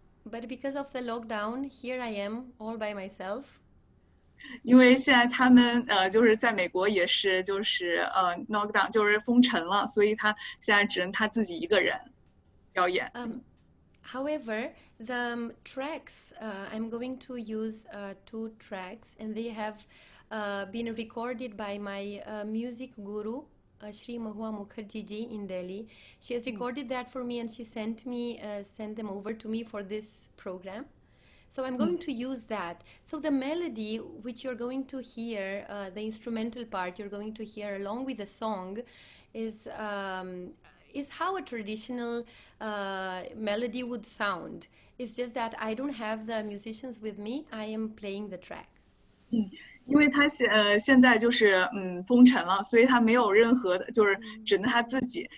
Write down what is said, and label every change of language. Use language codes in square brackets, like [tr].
[en] But because of the lockdown, here I am all by myself. [zh] 因为现在他们就是在美国也是就是lockdown 就是封城了，所以他现在只能他自己一个人表演。 [en] However, the tracks, I'm going to use 2 tracks, and they have been recorded by my music guru, Shri Mahua Mukherjee ji in Delhi. She has recorded that for me, and she sent them over to me for this program. So I'm going to use that. So the melody which you're going to hear, the instrumental part you're going to hear along with the song, is how a traditional melody would sound. It's just that I don't have the musicians with me. I am playing the track. [zh] 因为他现在就是封尘了，所以他没有任何的，就是只能他自己。